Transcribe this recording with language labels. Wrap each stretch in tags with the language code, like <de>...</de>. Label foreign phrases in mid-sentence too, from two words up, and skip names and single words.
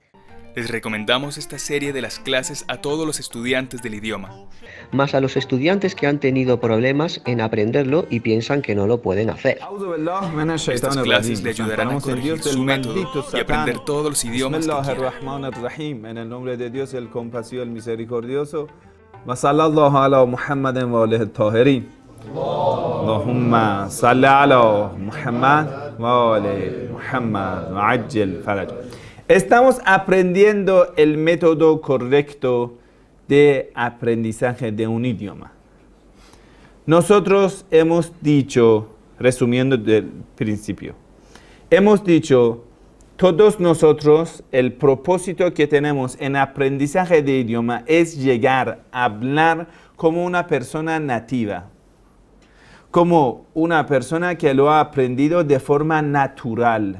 <es>Les recomendamos esta serie de las clases a todos los estudiantes del idioma, Más a los estudiantes que han tenido problemas en aprenderlo y piensan que no lo pueden hacer. Estas clases le ayudarán a corregir su método y aprender todos los idiomas que quiera. En el nombre de Dios, el compasivo, el misericordioso.</es> <ar>وصلى الله على محمد وآله الطاهرين. اللهم صل على محمد وآل محمد وعجل فرج.</ar> <es>Estamos aprendiendo el método correcto de aprendizaje de un idioma. Nosotros hemos dicho, resumiendo del principio, hemos dicho, todos nosotros, el propósito que tenemos en aprendizaje de idioma es llegar a hablar como una persona nativa, como una persona que lo ha aprendido de forma natural.</es>